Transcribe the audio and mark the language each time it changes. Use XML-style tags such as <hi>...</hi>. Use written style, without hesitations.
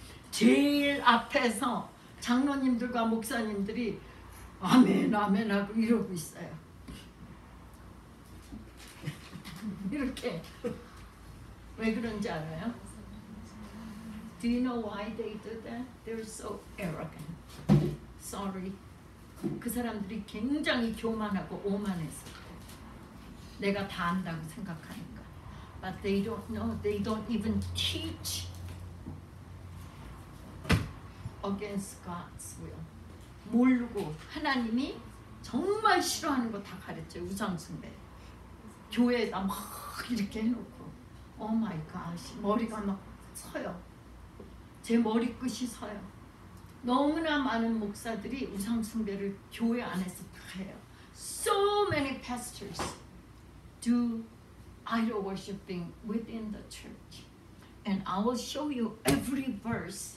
<ko>제일 앞에서 장로님들과 목사님들이 아멘, 아멘 하고 이러고 있어요. 이렇게. 왜 그런지 알아요?</ko> <en>Do you know why they do that? They're so arrogant. Sorry.</en> <ko>그 사람들이 굉장히 교만하고 오만해서 내가 다 안다고 생각하니까.</ko> <en>But they don't know. They don't even teach against God's will.</en> <ko>모르고 하나님이 정말 싫어하는 거 다 가르쳐요. 우상숭배. 교회에다 막 이렇게 해놓고</ko> <en>Oh my gosh.</en> <ko>머리가 막 서요. 제 머리끝이 서요. 너무나 많은 목사들이 우상숭배를 교회 안에서 다 해요.</ko> <en>So many pastors do idol worshiping within the church. And I will show you every verse</en>